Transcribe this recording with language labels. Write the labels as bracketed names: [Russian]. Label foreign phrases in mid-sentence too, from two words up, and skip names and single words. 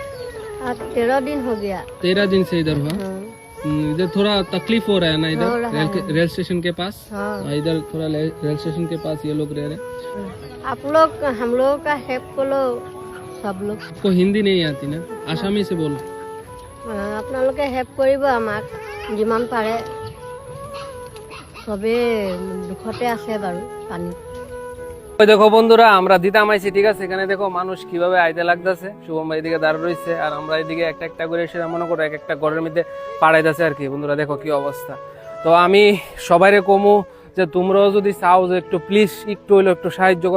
[Hindi] आज 13 दिन हो गया। 13 दिन से इधर हो? हाँ। इधर थोड़ा तकलीफ हो रहा है ना, हो इधर रहा है। रेल स्टेशन के पास। हाँ। इधर थोड़ा रेल स्टेशन के पास ये लोग रह रहे हैं। आप लोग हम लोगों का हेल्प करो सब लोग। आपको हिंदी नहीं आती ना, आसामी से बोलो। [Assamese] আপোনালোকে হেল্প কৰিব আমাক যিমান পাৰে, সবে দুখতে আছে বাৰু পানী। [Bangla] ওই দেখো বন্ধুরা, আমরা দিতাম আইছি, ঠিক আছে? এখানে দেখো মানুষ কিভাবে আইতে লাগতেছে। শুভম ভাই এদিকে দাঁড় রয়েছে, আর আমরা এদিকে একটা একটা করে এসে মনে করো এক একটা ঘরের মধ্যে পাড়াইতেছে আর কি। বন্ধুরা দেখো কি অবস্থা। তো আমি সবাইরে কমু যে তোমরাও যদি চাও যে একটু প্লিজ একটু হইলো একটু সাহায্য করো।